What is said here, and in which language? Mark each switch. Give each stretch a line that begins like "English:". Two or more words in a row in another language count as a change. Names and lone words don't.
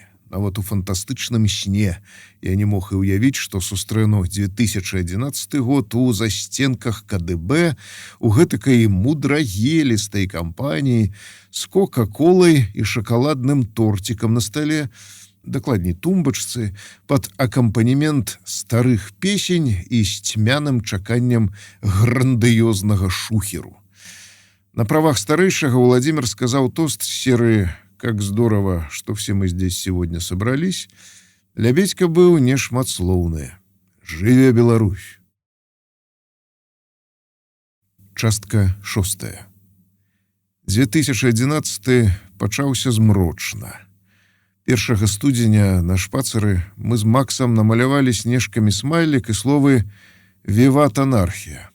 Belarusian: Нават у фантастычным сне я не мог і ўявіць, што сустрэну 2011 год у застенках КДБ, у гэтакай мудрагелістай кампаніі з кока-колай і шакаладным тортикам на стале, дакладней тумбачцы, пад акампанемент старых песень і з цьмяным чаканнем грандыёзнага шухеру.
Russian: На правах старейшего Владимир сказал тост с серии «Как здорово, что все мы здесь сегодня собрались».
Belarusian: Лябедька был не шматслоўны. Жыве Беларусь! Частка 6. 2011 пачаўся змрочна. 1 студзеня на шпацыры мы з Максам намалявалі снежкамі смайлік і словы «Віват анархія».